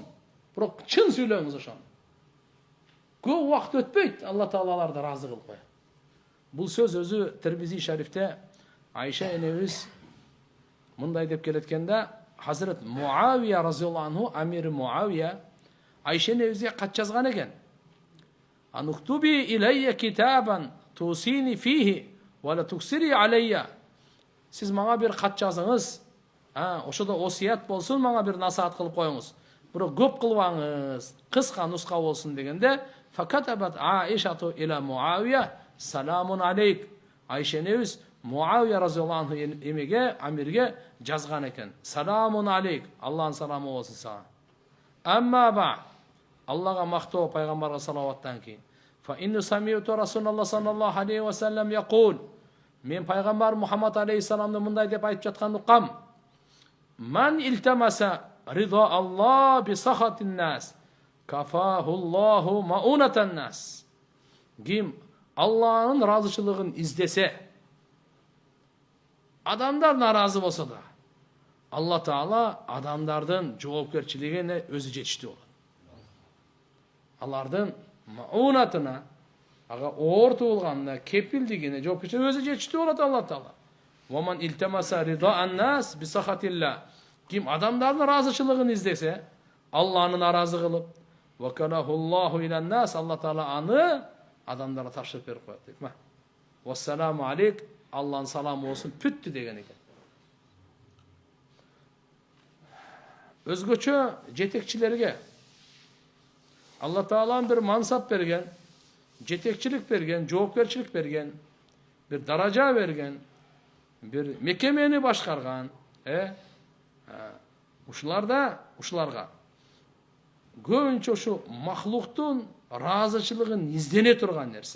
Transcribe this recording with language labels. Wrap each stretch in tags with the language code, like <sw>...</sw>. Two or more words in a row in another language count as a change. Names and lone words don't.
<ky>Бирок чын сүйлөңүз ошону. Көп убакыт өтпөйт, Алла Таала аларды разы кылып коет. Бул сөз өзү Тирмизи шарифте Айша энебиз мындай деп келеткенде, Hazret Muaviya</ky> <ar>رضي الله عنه,</ar> <ky>Амир Muaviya Айша энебизге кат жазган экен.</ky> <ar>أن اكتبي إلي كتابا توصيني فيه ولا تكثري علي.</ar> <ky>Сиз мага бир кат жазыңыз. Ошодо осият болсун, мага бир насаат кылып коюңуз. Бирок көп кылбаңыз, кыска нуска болсун дегенде,</ky> <ar>فكتبت عائشة إلى معاوية سلام عليك.</ar> <ky>Айша энебиз Muaviya</ky> <ar>رضي الله عنه</ar> <ky>эмеге, Амирге жазган экен.</ky> <ar>سلام عليك.</ar> <ky>Алланын саламы болсун сага.</ky> <ar>أما بعد</ar> <ky>Аллага мактоо пайгамбарга салаваттан кийин.</ky> <ar>فإني سمعت رسول الله صلى الله عليه وسلم يقول.</ar> <ky>Мен пайгамбар Мухаммад алейхиссаламды мындай деп айтып жаткан уккам.</ky> <ar>من التمس رضا الله بسخط الناس كفاه الله مؤونة الناس.</ar> <ky>Ким Алланын разычылыгын издесе, адамдар наразы болса да, Алла Таала адамдардын жоопкерчилигине өзү жетиштүү болот. Алардын маунатына, ага оор туулганына, кепилдигине жоопкерчилиги өзү жетиштүү болот Алла Таала.</ky> <ar>ومن التمس رضا الناس بسخط الله.</ar> <ky>Ким адамдардын разычылыгын издесе, Алланы наразы кылып,</ky> <ar>وكله الله إلى الناس,</ar> <ky>Алла Таала аны адамдарга тапшырып берип коет дейт.</ky> <ar>والسلام عليك,</ar> <ky>Алланын саламы болсун, бүттү деген экен. Өзгөчө жетекчилерге Алла Таалан бир мансап берген, жетекчилик берген, жоопкерчилик берген, бир даража берген, бир мекемени башкарган, ушуларга көбүнчө ушу махлуктун разычылыгын издене турган нерсе.</ky>